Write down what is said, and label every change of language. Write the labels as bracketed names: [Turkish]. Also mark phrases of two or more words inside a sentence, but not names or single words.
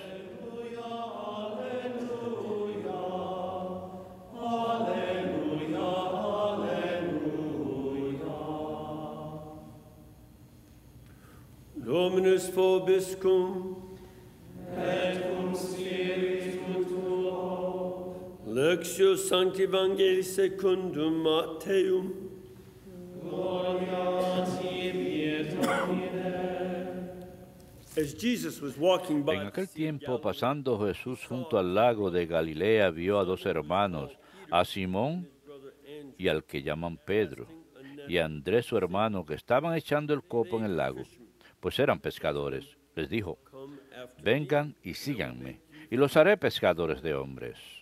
[Latin] Dominus vobiscum, et cum spiritu tuo. Lectio Sancti Evangelii secundum Matteum. Gloria tibi, Domine. [English] As Jesus was walking by. [Spanish] En aquel tiempo, pasando Jesús junto al lago de Galilea, vio a dos hermanos, a Simón y al que llaman Pedro, y a Andrés su hermano, que estaban echando el copo en el lago, pues eran pescadores. Les dijo, vengan y síganme, y los haré pescadores de hombres.